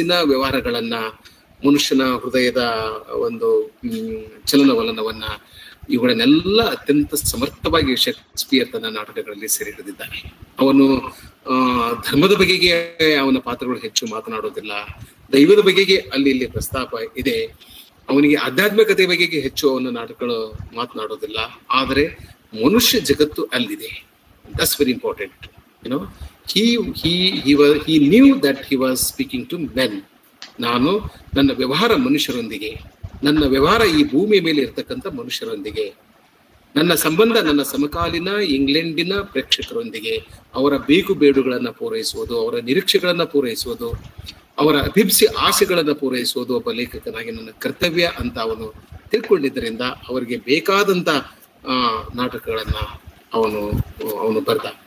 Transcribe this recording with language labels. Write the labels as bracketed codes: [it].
[kn] ವ್ಯವಹಾರಗಳನ್ನ, ಮನುಷ್ಯನ ಹೃದಯದ ಒಂದು ಚಲನವಲನವನ್ನ, ಇವುಗಳನ್ನೆಲ್ಲ ಅತ್ಯಂತ ಸಮರ್ಥವಾಗಿ ಶೇಕ್ಸ್ಪಿಯರ್ ತನ್ನ ನಾಟಕಗಳಲ್ಲಿ ಸೆರೆ ಹಿಡಿದಿದ್ದಾನೆ. ಅವನು ಧರ್ಮದ ಬಗೆಗೆ ಅವನ ಪಾತ್ರಗಳು ಹೆಚ್ಚು ಮಾತನಾಡೋದಿಲ್ಲ, ದೈವದ ಬಗೆಗೆ ಅಲ್ಲಿ ಇಲ್ಲಿ ಪ್ರಸ್ತಾಪ ಇದೆ. ಅವನಿಗೆ ಆಧ್ಯಾತ್ಮಿಕತೆ ಬಗೆಗೆ ಹೆಚ್ಚು ಅವನ ನಾಟಕಗಳು ಮಾತನಾಡೋದಿಲ್ಲ. ಆದರೆ ಮನುಷ್ಯ ಜಗತ್ತು ಅಲ್ಲಿದೆ. [en] That's very important. he knew that he was speaking to men. [kn] ನಾನು ನನ್ನ ವ್ಯವಹಾರ ಮನುಷ್ಯರೊಂದಿಗೆ, ನನ್ನ ವ್ಯವಹಾರ ಈ ಭೂಮಿಯ ಮೇಲೆ ಇರ್ತಕ್ಕಂಥ ಮನುಷ್ಯರೊಂದಿಗೆ, ನನ್ನ ಸಂಬಂಧ ನನ್ನ ಸಮಕಾಲೀನ ಇಂಗ್ಲೆಂಡಿನ ಪ್ರೇಕ್ಷಕರೊಂದಿಗೆ, ಅವರ ಬೇಕು ಬೇಡುಗಳನ್ನ ಪೂರೈಸುವುದು, ಅವರ ನಿರೀಕ್ಷೆಗಳನ್ನ ಪೂರೈಸುವುದು, ಅವರ ಅಭಿಪ್ಸಿ ಆಸೆಗಳನ್ನ ಪೂರೈಸುವುದು ಒಬ್ಬ ಲೇಖಕನಾಗಿ ನನ್ನ ಕರ್ತವ್ಯ ಅಂತ ತಿಳ್ಕೊಂಡಿದ್ದರಿಂದ ಅವರಿಗೆ ಬೇಕಾದಂತ ನಾಟಕಗಳನ್ನ ಅವನು ಬರ್ದ.